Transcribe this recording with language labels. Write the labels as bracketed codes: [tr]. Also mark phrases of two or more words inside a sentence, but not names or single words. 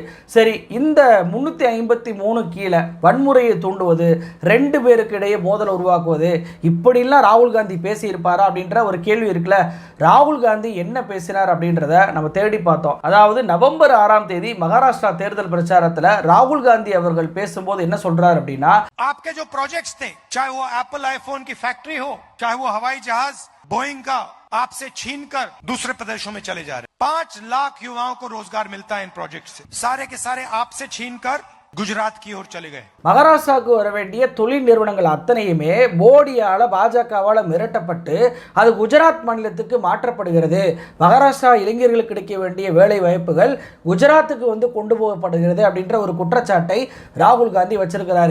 [ta] சரி, இந்த 353 கீழே வன்முறையை தூண்டுவது, 2 பேருக்கு இடையே மோதல் உருவாக்குவது, இப்படிலாம் ராகுல் காந்தி பேசி இருப்பாரா அப்படின்ற ஒரு கேள்வி இருக்குல்ல. ராகுல் காந்தி என்ன பேசினார் அப்படின்றத நம்ம தேடி பார்த்தோம். அதாவது நவம்பர் 6ஆம் தேதி மகாராஷ்டிரா தேர்தல் பிரச்சாரத்தில் ராகுல் காந்தி அவர்கள் பேசும்போது என்ன சொல்றார் அப்படின்னா, [hi] आपके जो प्रोजेक्ट्स थे, चाहे वो एप्पल आईफोन की फैक्ट्री हो, चाहे वो हवाई जहाज बोइंग का आपसे छीनकर दूसरे प्रदेशों में चले जा रहे, 5 लाख युवाओं को रोजगार मिलता है इन प्रोजेक्ट से, सारे के सारे आपसे छीनकर குஜராத் की ओर चले गए. [ta] மகாராஷ்டிராவுக்கு வர வேண்டிய தொழில் நிறுவனங்கள் அத்தனையுமே மோடியால் பாஜகவால் மிரட்டப்பட்டு அது குஜராத் மாநிலத்துக்கு மாற்றப்படுகிறது. மகாராஷ்டிரா இளைஞர்களுக்கு கிடைக்க வேண்டிய வேலை வாய்ப்புகள் குஜராத்துக்கு கொண்டு போகப்படுகிறது அப்படின்ற ஒரு குற்றச்சாட்டை ராகுல் காந்தி வச்சிருக்கிறாரு.